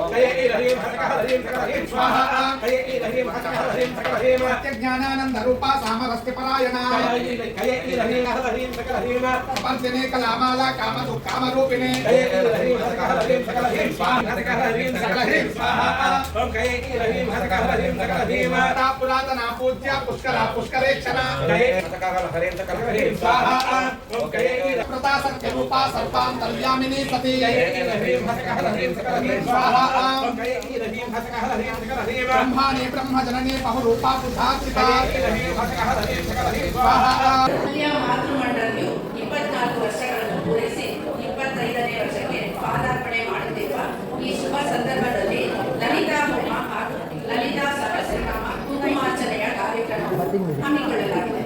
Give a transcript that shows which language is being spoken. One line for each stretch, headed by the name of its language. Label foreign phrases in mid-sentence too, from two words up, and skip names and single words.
Sanskrit: ज्ञानानंद रूपा सामरस्य परायणा स्पर्शने कलामाला काम काम रूपिणे पुरातना पूज्य पुष्करा पुष्करेक्षणा प्रता सत्य रूपा सर्पान्तर्यामिनी सती ब्रह्माणि ब्रह्मजननी बहुरूपा बुद्धात्मिका
Kannada: ಮಾತೃಮಂಡಲವು 24 ವರ್ಷಗಳನ್ನು ಪೂರೈಸಿ 25ನೇ ವರ್ಷಕ್ಕೆ ಪಾದಾರ್ಪಣೆ ಮಾಡುತ್ತಿರುವ ಈ ಶುಭ ಸಂದರ್ಭದಲ್ಲಿ ಲಲಿತಾ ಹೋಮ ಹಾಗೂ ಲಲಿತಾ ಸಹಸ್ರನಾಮ ಕುಂಕುಮಾರ್ಚನೆಯ ಕಾರ್ಯಕ್ರಮ ಹಮ್ಮಿಕೊಳ್ಳಲಾಗಿದೆ.